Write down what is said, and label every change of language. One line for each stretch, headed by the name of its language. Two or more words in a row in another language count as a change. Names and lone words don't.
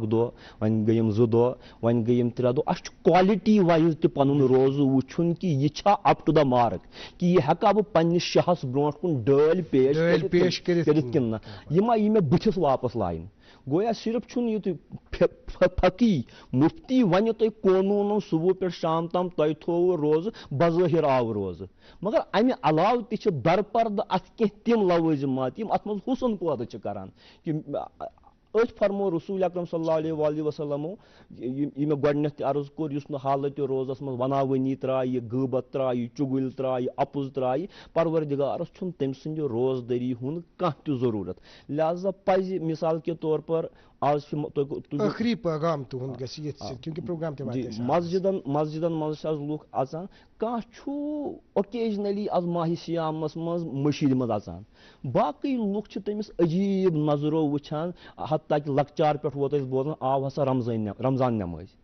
Kashmiri: دۄہ وۄنۍ گٔیِم 2 دۄہ وۄنۍ گٔیِم 3 دۄہ اسہِ چھُ
English: quality wise
Kashmiri: تہِ پنُن روزٕ وٕچھُن کہ یہِ چھا
English: up to the mark
Kashmiri: کہ یہِ ہٮ۪کا بہٕ پننِس شہس برونٛٹھ کُن ڈٲلۍ پیش کٔرِتھ کِنہٕ نہ یہِ ما یی مےٚ بٕتھِس واپس لاینہٕ گویا صرف چھُنہٕ یہِ فقی مفتی ونہِ تۄہہِ قونوٗنن صبح پٮ۪ٹھ شام تام تۄہہِ تھوٚوُ روزٕ بظٲہر آو روزٕ مگر امہِ علاوٕ تہِ چھِ درپردٕ اتھ کینٛہہ تِم لوٲزِمات یِم اتھ منٛز حُسن پٲدٕ چھِ کران کہ أتھۍ فرمو رسول اکرم
Arabic: صلی اللہ علیہ وآلہ وسلمو
Kashmiri: یہ مےٚ گۄڈنٮ۪تھ تہِ عرض کوٚر یُس نہٕ حالتِ روزس منٛز وناوٲنی ترٛایہِ غٲبت ترٛایہِ چُگٕلۍ ترٛایہِ اپُز ترٛایہِ پروردگارس چھُنہٕ تٔمۍ سٕنٛدِ روزدٔری ہُنٛد کانٛہہ تہِ ضروٗرت لہذا پزِ
Urdu: مثال کے طور پر
Kashmiri: آز ٲخری پیغام تُہُنٛد گژھِ ییٚتھۍ سۭتۍ کیونکہِ پروگرام تہِ واتہِ اَسہِ مسجدن منٛز چھِ آز لُکھ اژان کانٛہہ چھُ اوکیجنلی آز ماہ سیامس منٛز مٔشیٖد منٛز اژان باقٕے لُکھ چھِ تٔمِس عجیٖب نظرو وٕچھان حتیٰ کہِ لۄکچار پٮ۪ٹھ ووت اَسہِ بوزان آو ہسا رمضان نٮ۪مٲزِ